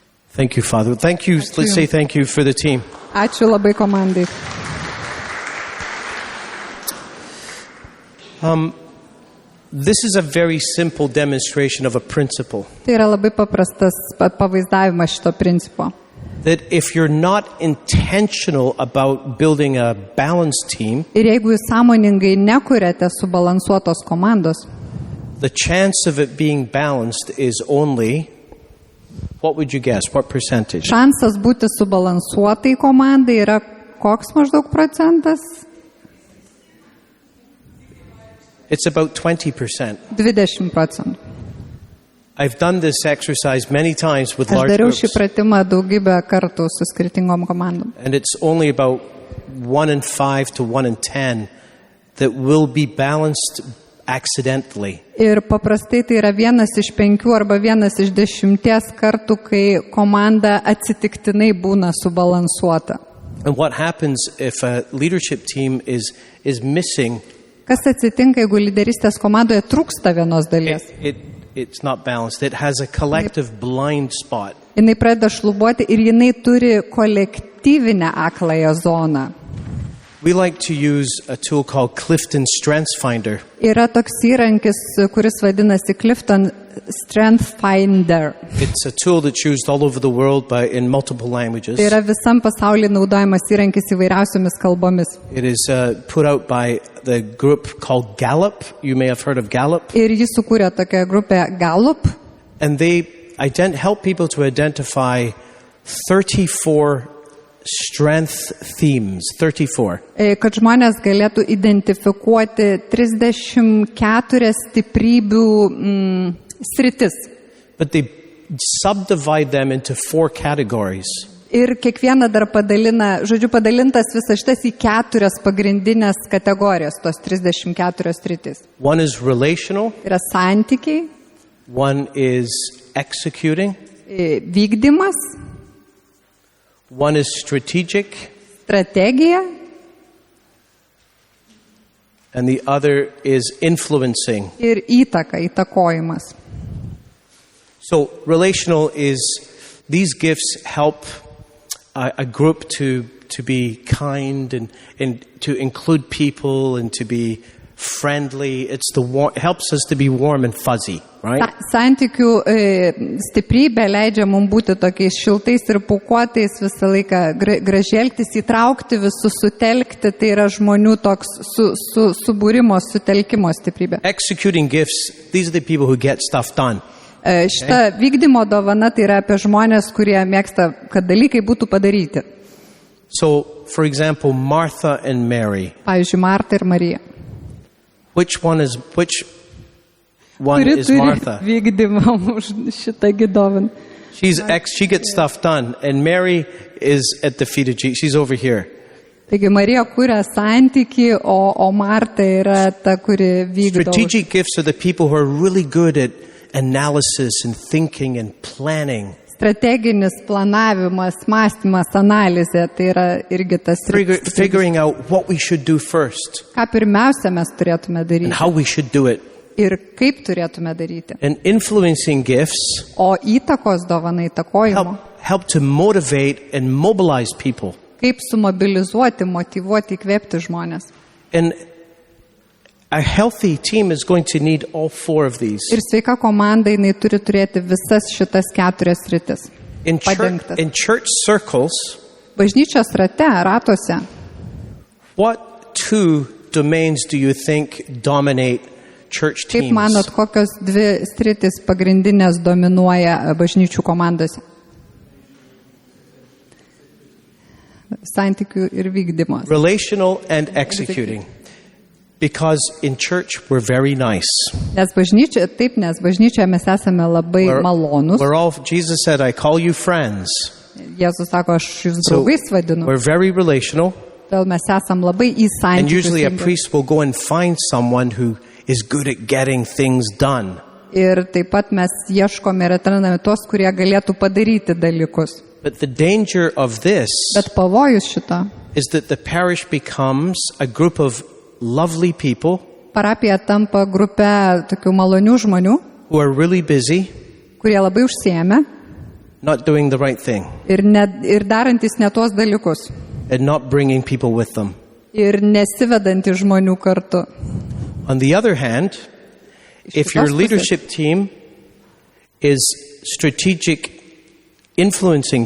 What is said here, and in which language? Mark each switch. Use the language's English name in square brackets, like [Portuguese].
[English] Thank you, Father. Thank you. Let's say thank you for the team. [Lithuanian] Ačiū labai komandai. [English] This is a very simple demonstration of a principle [Lithuanian] Tai yra labai paprastas pavaizdavimas šito principo. [English] that if you're not intentional about building a balanced team, [Lithuanian] Ir jeigu jūs sąmoningai nekuriate subalansuotos komandos, [English] the chance of it being balanced is only, what would you guess? What percentage? [Lithuanian] šansas būti subalansuotai komandai yra koks maždaug procentas? [English] It's about 20%. [Lithuanian] 20 procentų. [English] I've done this exercise many times with [Lithuanian] Aš [English] large [Lithuanian] dariau šį [English] groups, [Lithuanian] pratimą daugybę kartų su skirtingom komandom. [English] and it's only about 1 in 5 to 1 in 10 that will be balanced accidentally. [Lithuanian] Ir paprastai tai yra 1 iš 5 arba 1 iš 10 kartų, kai komanda atsitiktinai būna subalansuota. [English] And what happens if a leadership team is missing, [Lithuanian] Kas atsitinka, jeigu lyderystės komandoje trūksta vienos dalies? [English] it's not balanced. It has a collective blind spot. [Lithuanian] Jinai pradeda šlubuoti ir jinai turi kolektyvinę akląją zoną. [English] We like to use a tool called Clifton Strengths Finder. [Lithuanian] Yra toks įrankis, kuris vadinasi Clifton Strength Finder. [English] It's a tool that's used all over the world in multiple languages. [Lithuanian] Tai yra visam pasaulyje naudojamas įrankis įvairiausiomis kalbomis. [English] It is put out by the group called Gallup. You may have heard of Gallup. [Lithuanian] Ir jis sukūrė tokią grupę Gallup. [English] And they help people to identify 34 strength themes. 34. [Lithuanian] Kad žmonės galėtų identifikuoti 34 stiprybių sritis. [English] But they subdivide them into 4 categories. [Lithuanian] Ir kiekvieną dar padalintas visas šitas į 4 pagrindinės kategorijas, tos 34 sritis. [English] One is relational, [Lithuanian] Yra santykiai, [English] one is executing, [Lithuanian] vykdymas, [English] one is strategic, [Lithuanian] strategija [English] and the other is influencing. [Lithuanian] ir įtakojimas. [English] So relational is, these gifts help a group to be kind and to include people and to be friendly. It helps us to be warm and fuzzy, right? [Lithuanian] Santykių stiprybė leidžia mums būti tokiais šiltais ir pūkuotais visą laiką, gražiai elgtis, įtraukti visus, sutelkti, tai yra žmonių toks subūrimo, sutelkimo stiprybė. [English] Executing gifts, these are the people who get stuff done. [Lithuanian] Šita vykdymo dovana tai yra apie žmonės, kurie mėgsta, kad dalykai būtų padaryti. [English] So, for example, Martha and Mary. [Lithuanian] Pavyzdžiui, Marta ir Marija. [English] Which one is [Lithuanian] Kuri turi [English] Martha? [Lithuanian] vykdymą už šitą dovaną. [English] She gets stuff done, and Mary is at the feet of Jesus. She's over here. [Lithuanian] Taigi Marija kuria santykį, o Marta yra ta, kuri vykdo. [English] Strategic gifts are the people who are really good at analysis and thinking and planning. [Lithuanian] Strateginis planavimas, mąstymas, analizė, tai yra irgi tas sritis. [English] Figuring out what we should do first [Lithuanian] Ką pirmiausia mes turėtume [English] and [Lithuanian] daryti [English] how we should do it. [Lithuanian] ir kaip turėtume daryti. [English] And influencing gifts [Lithuanian] O įtakos dovana įtakojimo, [English] help to motivate and mobilize people. [Lithuanian] kaip sumobilizuoti, motyvuoti, įkvėpti žmonės. [English] And a healthy team is going to need all four of these. [Lithuanian] Ir sveika komanda, jinai turi turėti visas šitas 4 sritis. [English] In [Lithuanian] Padengtas. [English] church circles, [Lithuanian] Bažnyčios ratuose, [English] what 2 domains do you think dominate church [Lithuanian] kaip [English] teams? [Lithuanian] manot, kokios 2 sritis pagrindinės dominuoja bažnyčių komandose? Santykių ir vykdymas. [English] Relational and executing. Because in church we're very nice. [Lithuanian] Nes bažnyčioje mes esame labai malonus. [English] Jesus said, I call you friends. [Lithuanian] Jėzus sako, aš jūs [English] So [Lithuanian] draugais vadinu. [English] we're very relational. [Lithuanian] Todėl mes esame labai į [English] And usually a [Lithuanian] santykius. [English] priest will go and find someone who is good at getting things done. [Lithuanian] Ir taip pat mes ieškome ir atrandame tos, kurie galėtų padaryti dalykus. [English] But the danger of this [Lithuanian] Bet pavojus šito. [English] is that the parish becomes a group of lovely people [Lithuanian] Parapija tampa grupė tokių malonių žmonių, [English] who are really busy, [Lithuanian] kurie labai užsiėmė [English] not doing the right thing, [Lithuanian] ir darantis ne tuos dalykus. [English] and not bringing people with them. [Lithuanian] Ir nesivedantis žmonių kartu. [English] On the other hand, if your [Lithuanian] kitos pusės. [English] leadership team is strategic, influencing